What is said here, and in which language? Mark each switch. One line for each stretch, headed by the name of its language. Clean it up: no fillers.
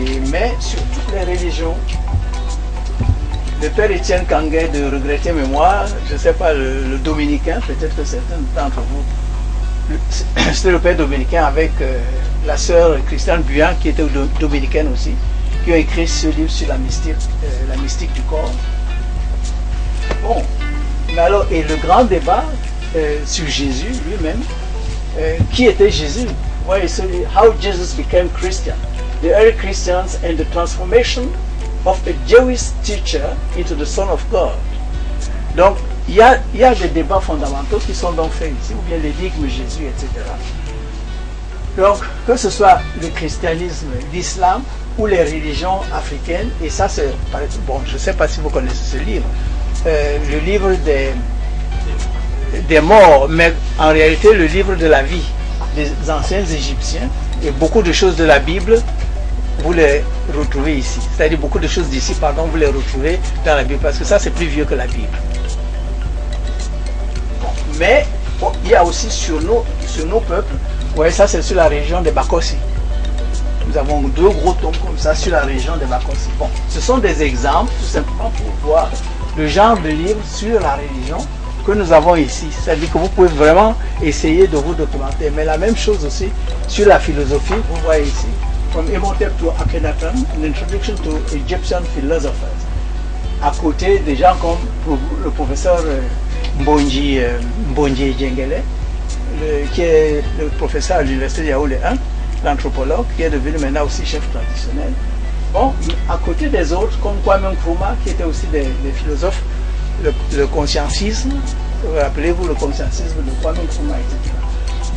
French: Mais sur toutes les religions. Le père Étienne Kangué de regretter mémoire, je ne sais pas, le dominicain, peut-être que certains d'entre vous, c'était le père dominicain avec la sœur Christiane Buyan, qui était dominicaine aussi, qui a écrit ce livre sur la mystique du corps. Bon, mais alors, et le grand débat sur Jésus lui-même, qui était Jésus?
English: Ouais, How Jesus became Christian. The early Christians and the transformation of a Jewish teacher into the Son of God.
French: Donc, il y a des débats fondamentaux qui sont donc faits ici, ou bien l'énigme Jésus, etc. Donc, que ce soit le christianisme, l'islam ou les religions africaines, et ça c'est, bon, je ne sais pas si vous connaissez ce livre, le livre des morts, mais en réalité le livre de la vie des anciens Égyptiens, et beaucoup de choses de la Bible, vous les retrouvez ici. C'est-à-dire beaucoup de choses d'ici, pardon, vous les retrouvez dans la Bible, parce que ça c'est plus vieux que la Bible. Bon, mais bon, il y a aussi sur nos peuples, vous voyez, ça c'est sur la région des Bakossi. Nous avons 2 gros tomes comme ça sur la région des Bakossi. Bon, ce sont des exemples tout simplement pour voir le genre de livre sur la religion que nous avons ici. C'est-à-dire que vous pouvez vraiment essayer de vous documenter. Mais la même chose aussi sur la philosophie, vous voyez ici.
English: From Imhotep to Akhenaten, an introduction to Egyptian philosophers.
French: À côté des gens comme le professeur Mbonji Djengele, qui est le professeur à l'université de Yaoundé 1, l'anthropologue, qui est devenu maintenant aussi chef traditionnel. Bon, à côté des autres, comme Kwame Nkrumah, qui était aussi des philosophes, le conscientisme, rappelez-vous le conscientisme de Kwame Nkrumah, etc.